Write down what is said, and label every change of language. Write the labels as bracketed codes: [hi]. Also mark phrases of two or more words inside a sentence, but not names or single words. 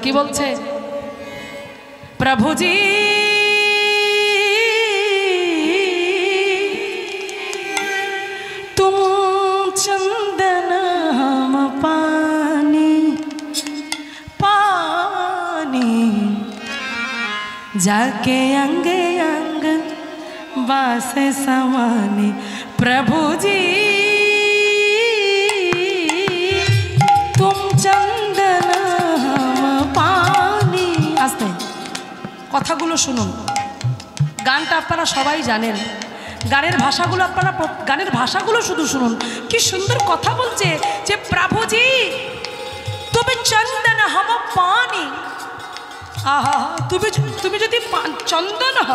[bn] কি বলছে? [hi] प्रभुजी तुम चंदन हम पानी পানি जाके अंग अंग बास समाने प्रभु जी तुम चंदन हम पानी। [bn] आस्ते কথাগুলো শুনুন, গানটা আপনারা সবাই জানেন, গানের ভাষাগুলো শুধু শুনুন, কি সুন্দর কথা বলছে যে প্রভুজি তুমি চন্দন [hi] हम पानी। [bn] আহা, তুমি যদি চন্দন হও।